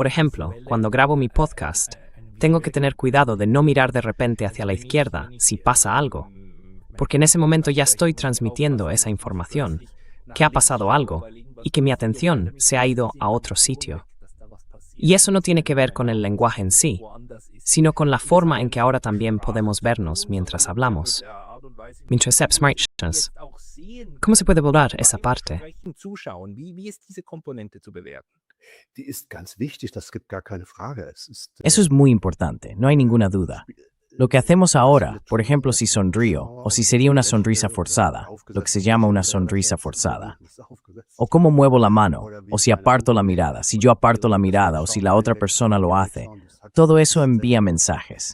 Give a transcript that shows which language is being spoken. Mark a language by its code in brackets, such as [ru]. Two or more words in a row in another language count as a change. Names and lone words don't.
[es] Por ejemplo, cuando grabo mi podcast, tengo que tener cuidado de no mirar de repente hacia la izquierda si pasa algo, porque en ese momento ya estoy transmitiendo esa información, que ha pasado algo y que mi atención se ha ido a otro sitio. Y eso no tiene que ver con el lenguaje en sí, sino con la forma en que ahora también podemos vernos mientras hablamos. Mientras selbst. ¿Cómo se puede valorar esa parte? [de] Die ist ganz wichtig, das gibt gar keine Frage. [es] Eso es muy importante, no hay ninguna duda. Lo que hacemos ahora, por ejemplo, si sonrío, o si sería una sonrisa forzada, lo que se llama una sonrisa forzada, o cómo muevo la mano, o si aparto la mirada, si yo aparto la mirada, o si la otra persona lo hace, todo eso envía mensajes.